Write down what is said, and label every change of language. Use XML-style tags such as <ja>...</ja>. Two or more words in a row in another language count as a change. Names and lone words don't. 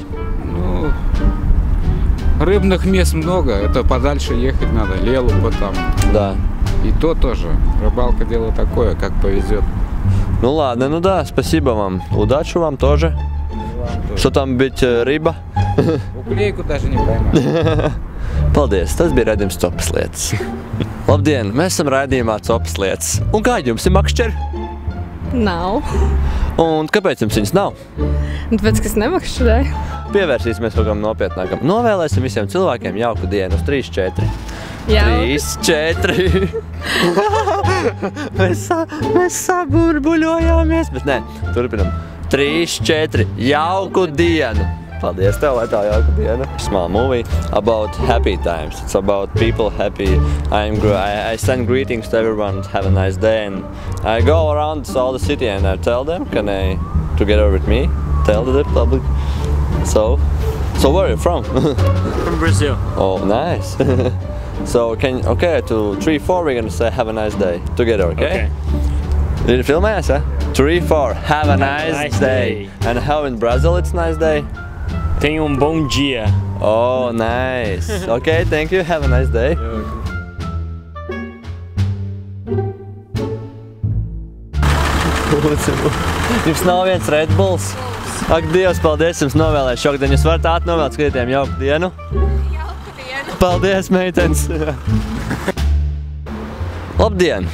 <ru>Ну, рыбных мест много. Это подальше ехать надо. Лелупа там. Да. И то тоже. Рыбалка дело такое, как повезет. Ну ладно, ну да, спасибо вам. Удачи вам тоже. Что там быть рыба? Уклейку даже не поймать.</ru> <lv>Paldies, tas bija raidījums Copas lietas. Labdien, mēs esam raidījumā Copas lietas. Un kā jums ir makšķeri? Nav. Un kāpēc jums viņas nav? Tāpēc, ka es nemakšķerēju. Pievērsīsimies kaut kam nopietnākam. Novēlēsim visiem cilvēkiem jauku dienu uz 3, 4. Jauks. 3, 4. Mēs saburbuļojāmies, bet nē, turpinam. 3, 4. Jauku dienu! Paldies tev, lai tā jauka diena.</lv> <en>Small movie about happy times. It's about people happy. I send greetings to everyone. Have a nice day. And I go around all the city and I tell them, can they together with me tell the public? So where are you from? From Brazil. Oh, nice. So okay, to 3, 4 we're gonna say have a nice day together, okay? Did you filmēs, eh? 3, 4, have a nice day. And how in Brazil it's nice day?</en> <pt>Tenha bom dia.</pt> <en>Oh, nice. Okay, thank you. Have a nice day.</en> <lv>Jums nav viens Red Bulls? Ak, Dievs, paldies, jums novēlēju šokdien. Jūs varat atnovēlēt skatītājiem jauku dienu? Jauku dienu. Paldies, meitenes. Labdien!</lv>